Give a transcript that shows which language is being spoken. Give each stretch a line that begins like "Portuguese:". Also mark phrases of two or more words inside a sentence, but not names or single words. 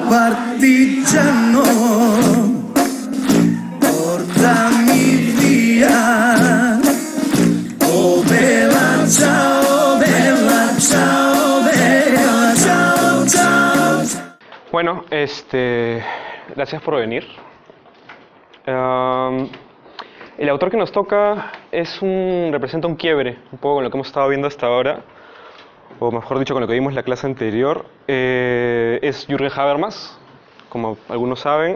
Italian: partigiano, portami via. Oh bella ciao, bella ciao, bella ciao, ciao.
Spanish: Bueno, gracias por venir. El autor que nos toca representa un quiebre, un poco con lo que hemos estado viendo hasta ahora, o mejor dicho, con lo que vimos en la clase anterior. Es Jürgen Habermas, como algunos saben.